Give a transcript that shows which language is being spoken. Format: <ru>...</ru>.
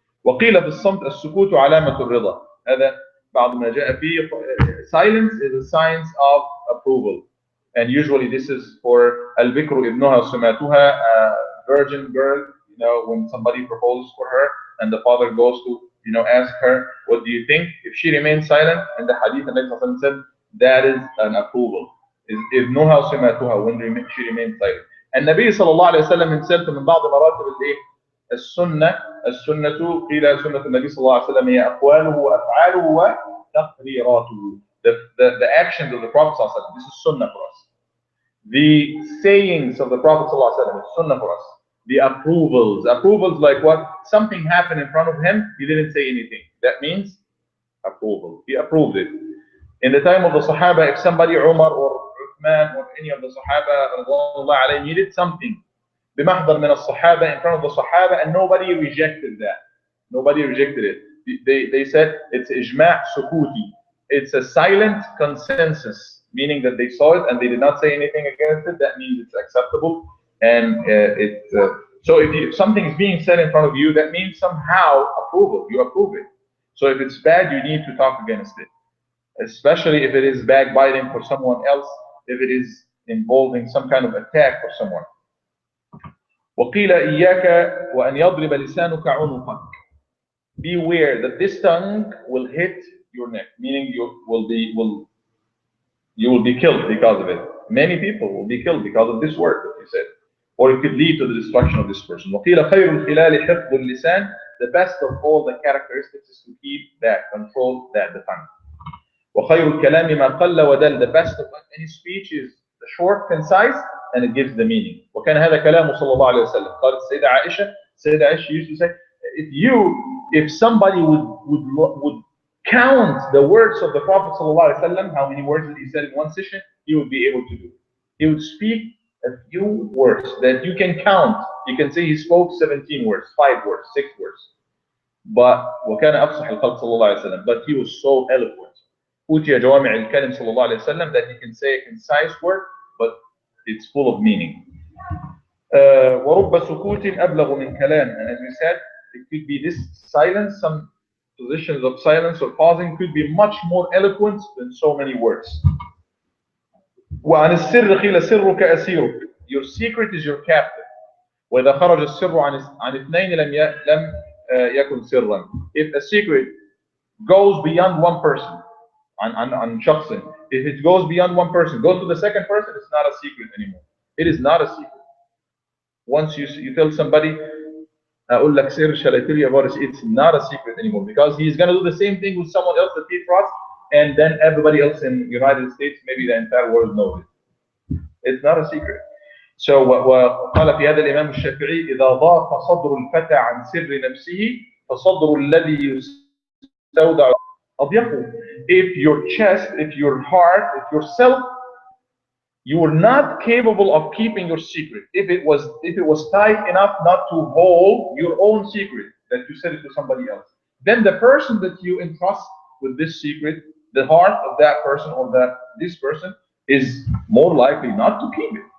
<ar>وقيل في الصمت السكوت علامة الرضا. هذا بعض ما جاء فيه.</ar> <en>Silence is a sign of approval. And usually this is for</en> <ar>البكر ابنها سماتها,</ar> <en>a virgin girl, when somebody proposes for her and the father goes to, ask her, what do you think? If she remains silent, and the hadith and Nabi said, that is an approval. Is</en> <ar>ابنها سماتها,</ar> <en>when she remains silent.</en> <ar>النبي صلى الله عليه وسلم</ar> <en>himself</en> <ar>من بعض مراتب الايه؟ السنة قيل سنة النبي صلى الله عليه وسلم هي أقواله وأفعاله وتقريراته.</ar> <en>The actions of the Prophet</en> <ar>صلى الله عليه وسلم,</ar> <en>this is sunnah for us. The sayings of the Prophet صلى الله عليه وسلم is sunnah for us. The approvals like what? Something happened in front of him, he didn't say anything. That means approval. He approved it. In the time of the Sahaba, if somebody, Umar or Uthman or any of the Sahaba needed something,</en> <ar>بمحضر من الصحابة,</ar> <en>in front of the Sahaba, and nobody rejected that. Nobody rejected it. They said it's ijma' sukuti. It's a silent consensus, meaning that they saw it and they did not say anything against it. That means it's acceptable. And so if something is being said in front of you, that means somehow approval. You approve it. So if it's bad, you need to talk against it, especially if it is backbiting for someone else, if it is involving some kind of attack for someone.</en> <ar>وقيل إياك وأن يضرب لسانك عنقك.</ar> <en>Beware that this tongue will hit your neck, meaning you will be killed because of it. Many people will be killed because of this word that you said, or it could lead to the destruction of this person.</en> <ar>وقيل خير الخلال حفظ اللسان.</ar> <en>The best of all the characteristics is to keep that, control that, the tongue.</en> <ar>وخير الكلام ما قل ودل.</ar> <en>The best of any speech is the short, concise, and it gives the meaning.</en> <ar>وكان هذا كلامه صلى الله عليه وسلم. قالت السيدة عائشة</ar> <en>used to say, if somebody would count the words of the Prophet</en> <ar>صلى الله عليه وسلم,</ar> <en>how many words did he said in one session, he would be able to do it. He would speak a few words that you can count. You can say he spoke 17 words, 5 words, 6 words. But</en> <ar>وكان أفصح الخلق صلى الله عليه وسلم.</ar> <en>But he was so eloquent.</en> <ar>أوتي جوامع الكلم صلى الله عليه وسلم,</ar> <en>that he can say a concise word, but it's full of meaning.</en> <ar>ورب سكوت أبلغ من كلام.</ar> <en>And as we said, it could be this silence, some positions of silence or pausing could be much more eloquent than so many words.</en> <ar>وعن السر قيل سرك أسيرك.</ar> <en>Your secret is your captive.</en> <ar>وإذا خرج السر عن اثنين لم يكن سرا.</ar> <en>If a secret goes beyond one person,</en> <ar>عن شخص,</ar> <en>if it goes beyond one person, goes to the second person, it's not a secret anymore. It is not a secret. Once you tell somebody,</en> <ar>أقول لك سر,</ar> <en>shall I tell you about it? It's not a secret anymore, because he's going to do the same thing with someone else that he trusts, and then everybody else in the United States, maybe the entire world knows it. It's not a secret. So</en> <ar>وقال في هذا الإمام الشافعي إذا ضاق صدر الفتى عن سر نفسه فصدر الذي يستودع أضيقه.</ar> <en>If your chest, if your heart, if yourself, you were not capable of keeping your secret, if it was tight enough not to hold your own secret, that you said it to somebody else, then the person that you entrust with this secret, the heart of that person or this person is more likely not to keep it.</en>